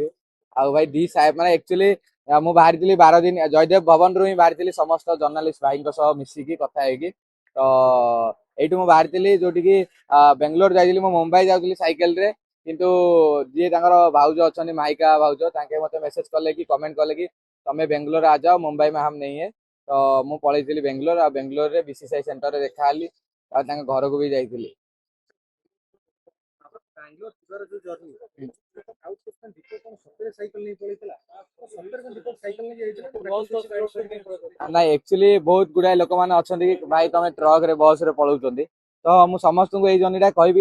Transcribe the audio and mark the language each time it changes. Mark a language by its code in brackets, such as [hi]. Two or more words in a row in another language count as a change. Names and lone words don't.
[or] ଆଉ ଭାଇ ମାନେ ଆକ୍ଚୁଆଲି ମୁଁ ବାହାରିଥିଲି 12 ଦିନ ଜୟଦେବ ଭବନରୁ ହିଁ ବାହାରିଥିଲି, ସମସ୍ତ ଜର୍ଣ୍ଣାଲିଷ୍ଟ ଭାଇଙ୍କ ସହ ମିଶିକି କଥା ହେଇକି, ତ ଏଇଠୁ ମୁଁ ବାହାରିଥିଲି, ଯୋଉଠିକି ବେଙ୍ଗଲୋର ଯାଇଥିଲି, ମୁଁ ମୁମ୍ବାଇ ଯାଉଥିଲି ସାଇକେଲରେ, କିନ୍ତୁ ଯିଏ ତାଙ୍କର ଭାଉଜ ଅଛନ୍ତି ମାଇକା ଭାଉଜ, ତାଙ୍କେ ମତେ ମେସେଜ କଲେ କି କମେଣ୍ଟ କଲେ କି ତମେ ବେଙ୍ଗଲୋର ଆ ଯାଅ, ମୁମ୍ବାଇ [hi] में हम नहीं है, [or] ତ ମୁଁ ପଳେଇଥିଲି ବେଙ୍ଗଲୋର, ଆଉ ବେଙ୍ଗଲୋରରେ ବିସିସିଆଇ ସେଣ୍ଟରରେ ଦେଖା ହେଲି, ଆଉ ତାଙ୍କ ଘରକୁ ବି ଯାଇଥିଲି। ନାଇଁ, ଆକ୍ଚୁଆଲି ବହୁତ ଗୁଡାଏ ଲୋକମାନେ ଅଛନ୍ତି କି ଭାଇ ତମେ ଟ୍ରକ ରେ ବସ ରେ ପଳଉଛନ୍ତି, ତ ମୁଁ ସମସ୍ତଙ୍କୁ ଏଇ ଜର୍ଣ୍ଣିଟା କହିବି,